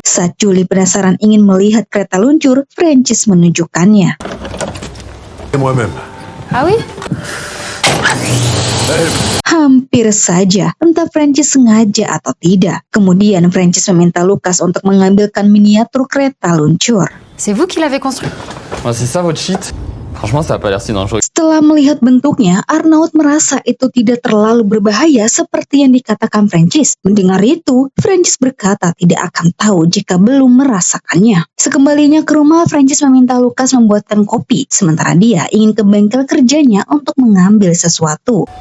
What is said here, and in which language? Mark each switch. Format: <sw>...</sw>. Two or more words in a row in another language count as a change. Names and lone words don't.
<id>Saat Julie penasaran ingin melihat kereta luncur, Francis menunjukkannya.</id> <fr>Ah oui?</fr> <id>Hampir saja, entah Francis sengaja atau tidak. Kemudian Francis meminta Lukas untuk mengambilkan miniatur kereta luncur.</id> <fr>C'est vous qui l'avez construit? Ah, c'est ça votre shit? Franchement, ça a pas l'air si dangereux.</fr> <id>Setelah melihat bentuknya, Arnaud merasa itu tidak terlalu berbahaya seperti yang dikatakan Francis. Mendengar itu, Francis berkata tidak akan tahu jika belum merasakannya. Sekembalinya ke rumah, Francis meminta Lucas membuatkan kopi, sementara dia ingin ke bengkel kerjanya untuk mengambil sesuatu.</id>